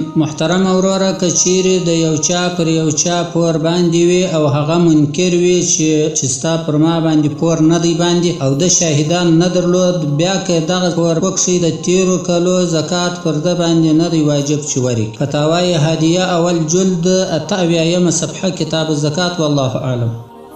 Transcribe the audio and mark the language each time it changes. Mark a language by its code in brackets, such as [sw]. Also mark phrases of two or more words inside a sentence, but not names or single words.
[ps] محترم وروره که چیرې د یو چا پر یو چا پور باندې وي او هغه منکر وي چې ستا پر ما باندې پور نه دی باندې او د شاهدان نه درلود بیا که دغه پور وکړي د تیرو کلو زکات پر ده باندې نه دی واجب چې ورکړي. فتاوی هدیه اول جلد 88 صفحه کتاب الزکات [ar] والله اعلم.